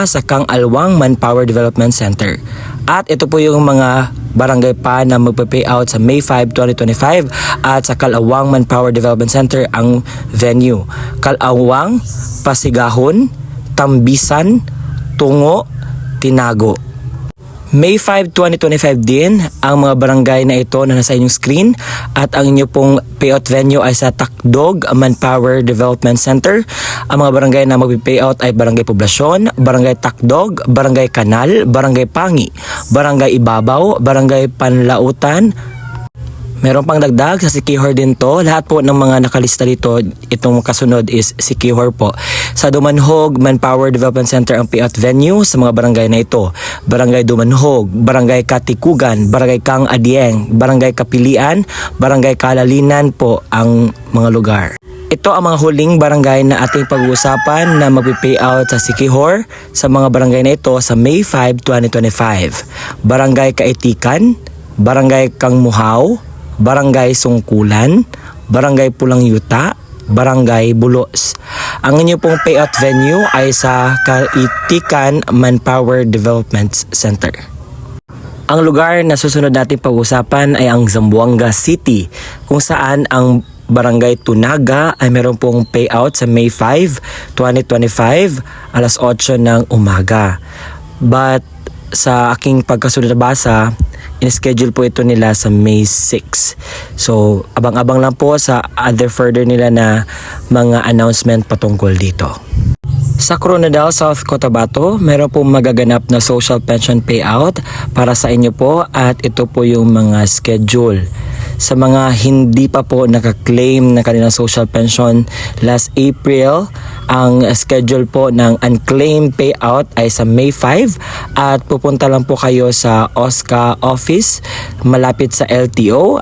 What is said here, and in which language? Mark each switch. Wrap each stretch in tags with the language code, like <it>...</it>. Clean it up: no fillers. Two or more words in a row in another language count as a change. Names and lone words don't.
<tl>Sa Kang Alwang Manpower Development Center. At ito po yung mga barangay pa na magpa-payout sa May 5, 2025 at sa Kalawang Manpower Development Center ang venue. Kalawang, Pasigahon, Tambisan, Tungo, Tinago. May 5, 2025 din ang mga barangay na ito na nasa inyong screen at ang inyo pong payout venue ay sa Takdog Manpower Development Center. Ang mga barangay na magpi-payout ay Barangay Poblasyon, Barangay Takdog, Barangay Kanal, Barangay Pangi, Barangay Ibabaw, Barangay Panlautan. Meron pang dagdag sa Siquijor din to. Lahat po ng mga nakalista dito, itong kasunod is Siquijor po. Sa Dumanhog Manpower Development Center ang payout venue sa mga barangay na ito. Barangay Dumanhog, Barangay Katikugan, Barangay Kang Adieng, Barangay Kapilian, Barangay Kalalinan po ang mga lugar. Ito ang mga huling barangay na ating pag-uusapan na magpi-payout sa Siquijor sa mga barangay na ito sa May 5, 2025. Barangay Kaitikan, Barangay Kangmuhaw, Barangay Sungkulan, Barangay Pulang Yuta, Barangay Bulos. Ang inyo pong payout venue ay sa Kaitikan Manpower Development Center. Ang lugar na susunod natin pag-usapan ay ang Zamboanga City, kung saan ang Barangay Tunaga ay meron pong payout sa May 5, 2025, alas 8 ng umaga. But sa aking pagkasunod na basa, in-schedule po ito nila sa May 6. So, abang-abang lang po sa</tl> <en>other further</en> <tl>nila na mga announcement patungkol dito. Sa Coronadal, South Cotabato, meron po magaganap na</tl> <en>social pension payout</en> <tl>para sa inyo po at ito po yung mga schedule. Sa mga hindi pa po nakaklaim na kanilang</tl> <en>social pension last April,</en> <tl>ang schedule po ng</tl> <en>unclaimed payout</en> <tl>ay sa May 5 at pupunta lang po kayo sa OSCA office malapit sa LTO.</tl>